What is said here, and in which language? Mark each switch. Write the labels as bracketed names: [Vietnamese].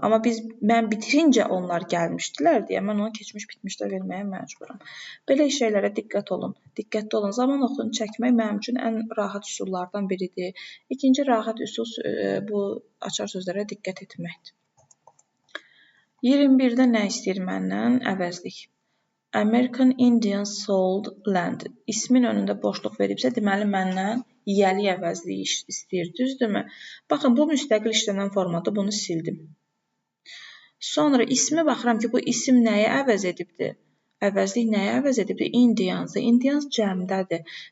[Azerbaijani] Amma mən bitirincə onlar gəlmişdilər deyə mən onu keçmiş bitmişdə verməyə məcburam. Belə şeylərə diqqət olun. Diqqətli olun. Zaman oxunu çəkmək mənim üçün ən rahat üsullardan biridir. İkinci rahat üsul bu açar sözlərə diqqət etməkdir. 21-də nə istəyir məndən? Əvəzlik. [English] American Indian sold land. [Azerbaijani] İsmin önündə boşluq veribsə, deməli məndən yiyəlik əvəzliyi istəyir, düzdürmü? Baxın, bu müstəqil işlənən formadır, bunu sildim. Sonra ismi baxıram ki, bu isim nəyi əvəz edibdir? Əvəzlik nəyi əvəz edibdir? Indians. Indians cəmdədir.